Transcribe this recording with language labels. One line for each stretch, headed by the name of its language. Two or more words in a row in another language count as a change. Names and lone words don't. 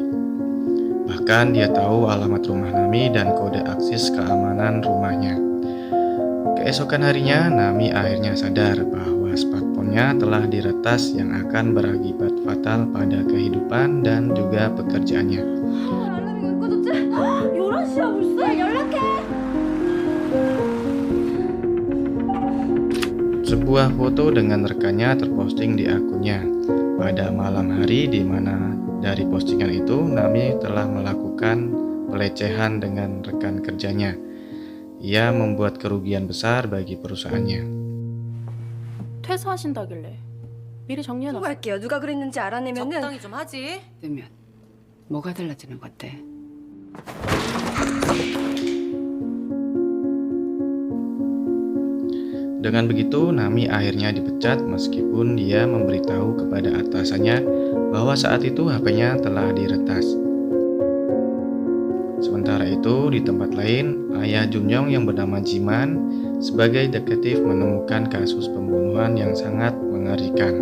Indonesian: Bahkan dia tahu alamat rumah Nami dan kode akses keamanan rumahnya. Keesokan harinya, Nami akhirnya sadar bahwa smartphone-nya telah diretas yang akan berakibat fatal pada kehidupan dan juga pekerjaannya.
Korean: 알람이 왜 꺼졌지? 11시야 벌써? 연락해!
Indonesian: Sebuah foto dengan rekannya terposting di akunnya pada malam hari, di mana dari postingan itu Nami telah melakukan pelecehan dengan rekan kerjanya. Ia membuat kerugian besar bagi perusahaannya.
Korean: 퇴사하신다길래 미리 정리해놨어. 수고할게요. 누가 그랬는지 알아내면은 적당히 좀 하지. 뜨면 뭐가 달라지는 건데?
Indonesian: Dengan begitu, Nami akhirnya dipecat meskipun dia memberitahu kepada atasannya bahwa saat itu HP-nya telah diretas. Sementara itu, di tempat lain, ayah Junyoung yang bernama Jiman sebagai detektif menemukan kasus pembunuhan yang sangat mengerikan.